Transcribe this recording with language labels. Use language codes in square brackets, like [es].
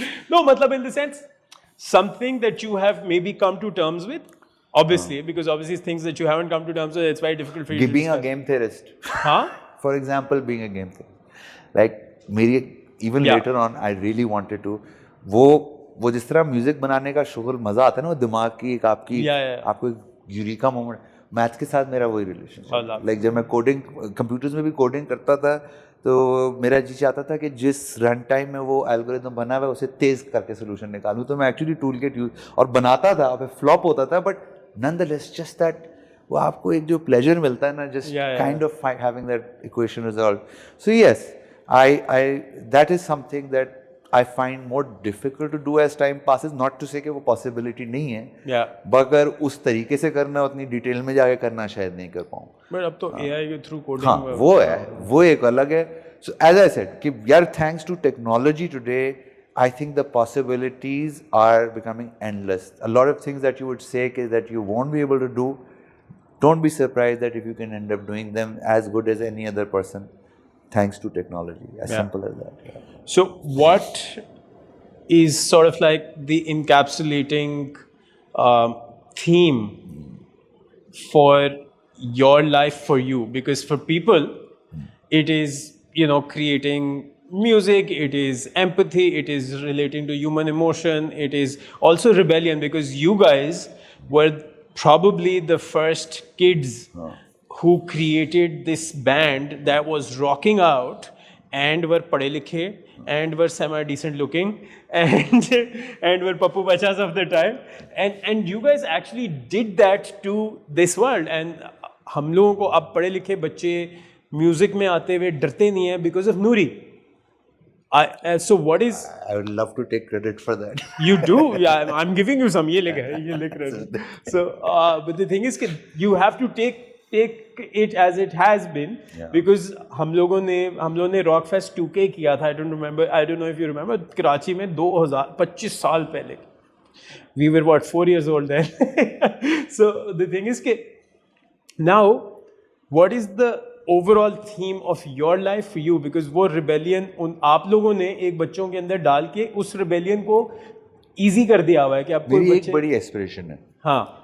[en] No, matlab in the sense, something that you have maybe come to terms with, obviously, because obviously things that you haven't come to terms with, it's very difficult for you to Being a game theorist. Huh? For example, being a game theorist. Like, even later on, I really wanted to. [ur] وہ جس طرح music بنانے کا شغل مزہ آتا ہے نا, وہ دماغ کی ایک آپ کو یوریکا مومنٹ, میتھ کے ساتھ میرا وہی ریلیشن. لائک جب میں کوڈنگ, کمپیوٹرز میں بھی کوڈنگ کرتا تھا, تو میرا جی چاہتا تھا کہ جس رن ٹائم میں وہ الگوریتم بنا ہوا ہے اسے تیز کر کے سولوشن نکالوں. تو میں ایکچولی ٹول کٹ یوز اور بناتا تھا, پھر فلاپ ہوتا تھا, [en] but nonetheless just that [ur] وہ آپ کو ایک جو پلیجر ملتا ہے نا, [en] Just kind of having that equation resolved. So yes, that is something that I find more difficult to do as time passes. Not to say [ur] کہ وہ possibility نہیں ہے, مگر اس طریقے سے کرنا, اتنی ڈیٹیل میں جا کے کرنا شاید نہیں کر پاؤں. بٹ اب تو AI کے تھرو کوڈنگ, ہاں وہ ہے, وہ ایک الگ ہے. [en] So as I said [ur] کہ یار [en] thanks to technology today, I think the possibilities are becoming endless. A lot of things that you would say that you won't be able to do, don't be surprised that if you can end up doing them as good as any other person, thanks to technology. As simple as that. Yeah. So what is sort of like the encapsulating theme for your life for you? Because for people, it is, creating music, it is empathy, it is relating to human emotion, it is also rebellion, because you guys were probably the first kids who created this band that was rocking out and were [ur] padhe likhe [en] and were semi decent looking and were pappu bachas of the time, and you guys actually did that to this world. [ur] And ہم لوگوں کو اب پڑھے لکھے بچے music میں آتے ہوئے ڈرتے نہیں ہیں [en] because of Noori. So what is... I would love to take credit for that. You do? Yeah, I'm giving you some. [ur] یہ لے credit. [en] So, but the thing is کہ you have to take it as it has been, because [ur] ہم لوگوں نے rock fest 2K کیا تھا. [en] I don't know if you remember, [ur] Karachi میں 25 سال پہلے. [en] We were what, 4 years old then. So the thing is کہ now what is the overall theme of your life for you, [ur] because وہ rebellion آپ لوگوں نے ایک بچوں کے اندر ڈال کے اس ریبیلین کو ایزی کر دیا ہوا ہے کہ آپ کو ایک بڑی ایسپریشن ہے. ہاں